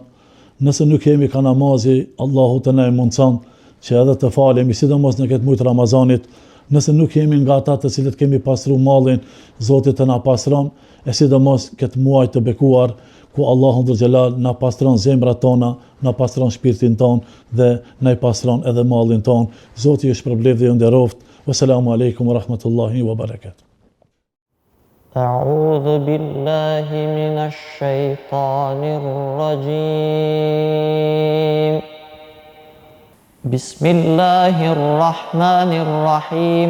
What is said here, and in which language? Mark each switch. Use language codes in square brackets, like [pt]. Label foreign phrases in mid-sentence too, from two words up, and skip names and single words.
[sq] Nëse nuk jemi ka namazi, Allahu të na i mundson që edhe të falemi, sidomos në këtë muaj të Ramazanit. Nëse nuk jemi nga ata të cilët kemi pastruar mallin, Zoti të na pastron, e sidomos këtë muaj të bekuar, ku Allahu dhul xhelal na pastron zemrat tona, na pastron shpirtin ton dhe na i pastron edhe mallin ton. Zoti ju shpërblet dhe ju nderoft. [ar] والسلام عليكم ورحمة الله وبركاته. أعوذ بالله من الشيطان الرجيم بسم الله الرحمن الرحيم